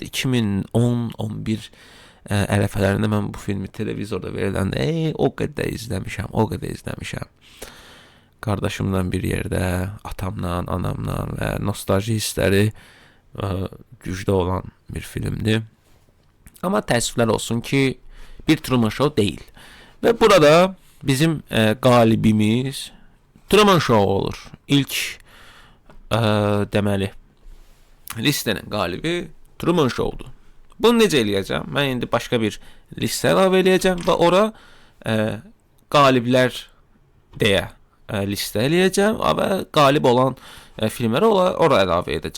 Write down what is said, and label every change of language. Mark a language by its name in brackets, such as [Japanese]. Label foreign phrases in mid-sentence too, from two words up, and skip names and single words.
[Azerbaijani] 2010-11 ərəfələrində mən bu filmi televizorda veriləndə o qədər izləmişəm. Qardaşımla bir yerdə, atamla, anamla və nostalji hissləri güclü olan bir filmdir. Amma təəssüflər olsun ki, bir Truman Show değil. [Turkish] Ve burada bizim galibimiz Truman Show olur. [Azerbaijani] İlk deməli listenin galibi Truman Show'dur. Bunu necə eləyəcəm? Mən indi başqa bir listə əlavə eləyəcəm və ora qaliblər deyə listə eləyəcəm və qalib olan filmləri ora əlavə edəcəm.